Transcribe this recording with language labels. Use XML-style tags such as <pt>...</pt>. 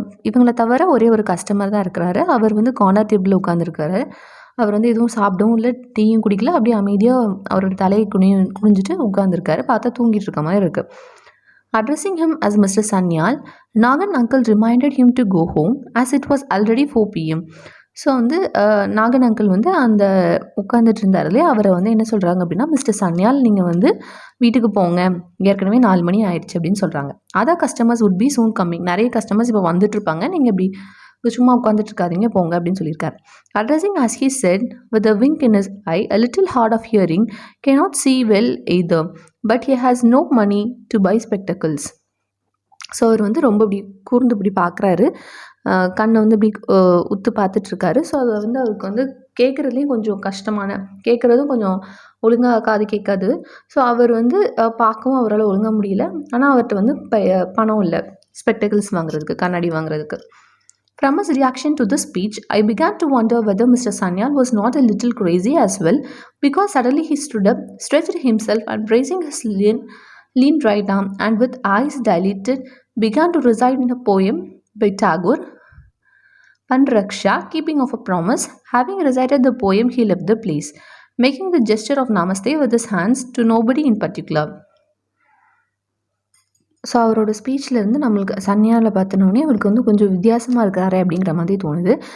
<ta>இவங்கள தவிர ஒரே ஒரு கஸ்டமர் தான் இருக்கிறாரு. அவர் வந்து கார்னர் டேபிளில் உட்காந்துருக்காரு. அவர் வந்து எதுவும் சாப்பிடவும் இல்லை, டீயும் குடிக்கல, அப்படியே அமைதியாக அவரோட தலையை குனிஞ்சிட்டு உட்காந்துருக்காரு. பார்த்தா தூங்கிட்டு இருக்க மாதிரி இருக்குது.</ta> <en>Addressing him as Mr. Sanyal, Nagan uncle reminded him to go home as it was already 4 p.m.</en> <ta>So வந்து நாகன் அங்கிள் வந்து அந்த உட்காந்துட்டு இருந்தார் இல்லையா, அவரை வந்து என்ன சொல்கிறாங்க அப்படின்னா, மிஸ்டர் சன்யால் நீங்கள் வந்து வீட்டுக்கு போங்க, ஏற்கனவே 4 மணி ஆயிடுச்சு அப்படின்னு சொல்கிறாங்க.</ta> <en>Other customers would be soon coming.</en> <ta>நிறைய கஸ்டமர்ஸ் இப்போ வந்துட்டுருப்பாங்க, நீங்கள் இப்படி சும்மா உட்காந்துட்டு இருக்காதீங்க, போங்க அப்படின்னு சொல்லியிருக்காரு.</ta> <en>Addressing as he said with a wink in his eye, a little hard of hearing, cannot see well either, but he has no money to buy spectacles.</en> <ta>So அவர் வந்து ரொம்ப இப்படி கூர்ந்து இப்படி பார்க்குறாரு, கண்ணை வந்து இப்படி உத்து பார்த்துட்ருக்காரு. ஸோ அதை வந்து அவருக்கு வந்து கேட்குறதுலேயும் கொஞ்சம் கேட்குறதும் கொஞ்சம் ஒழுங்காக காது கேட்காது. ஸோ அவர் வந்து பார்க்கவும் அவரால் ஒழுங்காக முடியல. ஆனால் அவர்கிட்ட வந்து பணம் இல்லை ஸ்பெக்டக்கிள்ஸ் வாங்குறதுக்கு, கண்ணாடி வாங்குறதுக்கு.</ta> <en>From his reaction to this speech, I began to wonder whether Mr. Sanyal was not a little crazy as well, because suddenly he stood up, stretched himself, and raising his lean right arm, and with eyes dilated, began to recite in a poem by Tagore, Panraksha, keeping of a promise. Having recited the poem, he left the place, making the gesture of namaste with his hands to nobody in particular.</en> <ta>So அவரோட ஸ்பீச்லேருந்து நம்மளுக்கு சன்யாவில் பார்த்தனோடனே அவருக்கு வந்து கொஞ்சம் வித்தியாசமாக இருக்கிறாரே அப்படிங்கிற மாதிரி தோணுது.</ta>